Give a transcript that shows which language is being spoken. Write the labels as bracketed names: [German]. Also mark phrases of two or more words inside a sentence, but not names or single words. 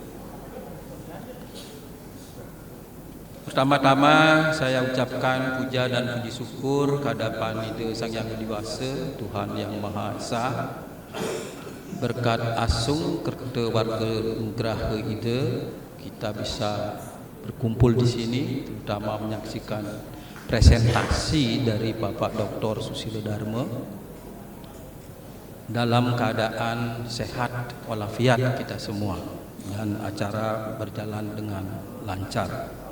[Indonesian] Pertama-tama saya ucapkan puja dan puji syukur kehadapan Ida Sang Hyang Widi Wasa, Tuhan Yang Maha Esa. [Balinese] Berkat asung kerta warga Nugraha Ida, [Indonesian] kita bisa berkumpul di sini, terutama menyaksikan presentasi dari Bapak Dr. Susilo Dharma dalam keadaan sehat walafiat kita semua, dan acara berjalan dengan lancar.